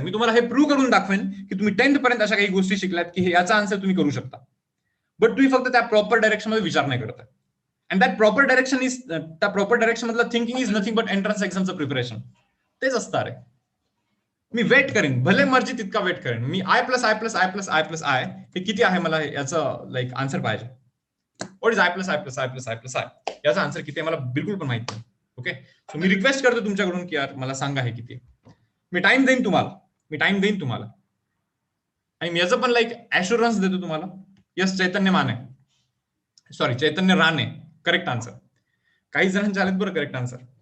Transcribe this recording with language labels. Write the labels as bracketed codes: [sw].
[mr] मी तुम्हाला हे प्रूव्ह करून दाखवेन की तुम्ही 10th पर्यंत अशा काही गोष्टी शिकल्यात की याचा आन्सर तुम्ही करू शकता, बट तुम्ही फक्त त्या प्रॉपर डायरेक्शन मध्ये विचार नाही करत. अँड दॅट प्रॉपर डायरेक्शन मधलं thinking is nothing but entrance एक्झामचं preparation. तेच असतं. अरे मी वेट करेन, भले मर्जी तितका वेट करेन. मी I plus I plus I plus I plus I हे किती आहे मला याचं लाईक आन्सर पाहिजे. [en] What is I plus I plus I plus I plus I? [mr] याचा आन्सर किती आहे मला बिलकुल पण माहित नाही. ओके, सो मी रिक्वेस्ट करतो तुमच्याकडून की यार मला सांगा हे किती. मी टाइम देईन तुम्हाला आणि मी याचं पण लाईक ऍश्युरन्स देतो तुम्हाला. यस, चैतन्य माने, सॉरी चैतन्य राणे, करेक्ट आन्सर. काही जणांचे आलेत बरं करेक्ट आन्सर.